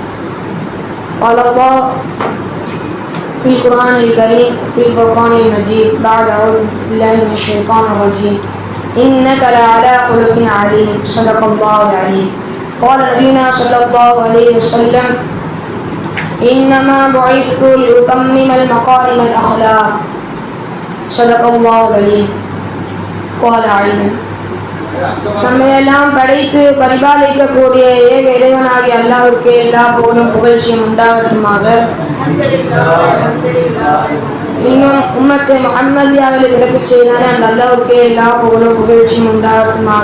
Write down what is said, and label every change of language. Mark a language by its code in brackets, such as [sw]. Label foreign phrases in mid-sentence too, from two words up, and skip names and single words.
[ar] قال الله في القرآن الكريم في الفرقان المجيد بعد أعوذ بالله من الشيطان الرجيم إنك لعلى خلق عظيم صدق الله العليم. قال نبينا صلى الله عليه وسلم إنما بعثت لأتمم المكارم الأخلاق صدق الله العليم. قال علي [ta] நம்மையெல்லாம் படைத்து பரிபாலிக்கக்கூடிய ஏக இறைவனாகிய அல்லாஹ்வுக்கு எல்லா புகழும் புகழ்ச்சியும் உண்டாகட்டுமாக. இன்னும் உம்மத்தை முஹம்மதியாவில் பிறப்பிச் செய்தானே அந்த அல்லாஹ்வுக்கு எல்லா புகழும் புகழ்ச்சியும் உண்டாகட்டுமாக.